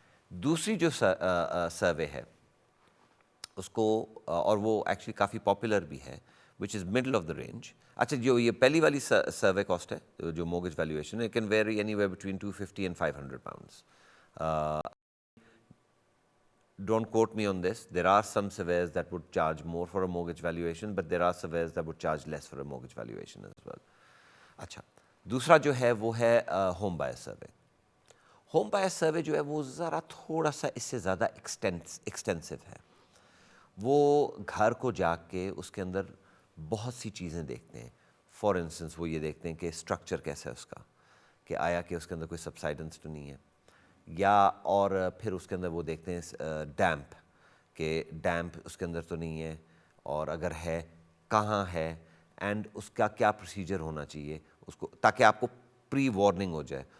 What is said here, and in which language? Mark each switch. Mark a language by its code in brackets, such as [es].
[ur] دوسری جو سروے ہے اس کو، اور وہ ایکچولی کافی پاپولر بھی ہے، [en] Which is middle of the range. [ur] اچھا، جو یہ پہلی والی سروے کاسٹ ہے جو موگیج ویلیویشن ہے، [en] Can vary anywhere between 250 and 500 pounds. Don't quote me on this. There are some surveyors that would charge more for a mortgage valuation, but there are surveyors that would charge less for a mortgage valuation as well. [ur] اچھا، دوسرا جو ہے وہ ہے home buyer survey. Home buyer survey جو ہے وہ ذرا تھوڑا سا اس سے زیادہ ایکسٹینسو ہے. وہ گھر کو جا کے اس کے اندر بہت سی چیزیں دیکھتے ہیں. فار انسٹنس وہ یہ دیکھتے ہیں کہ اسٹرکچر کیسا ہے اس کا، کہ آیا کہ اس کے اندر کوئی سبسائڈنس تو نہیں ہے، یا اور پھر اس کے اندر وہ دیکھتے ہیں ڈیمپ، کہ ڈیمپ اس کے اندر تو نہیں ہے، اور اگر ہے کہاں ہے، اینڈ اس کا کیا پروسیجر ہونا چاہیے اس کو، تاکہ آپ کو پری وارننگ ہو جائے.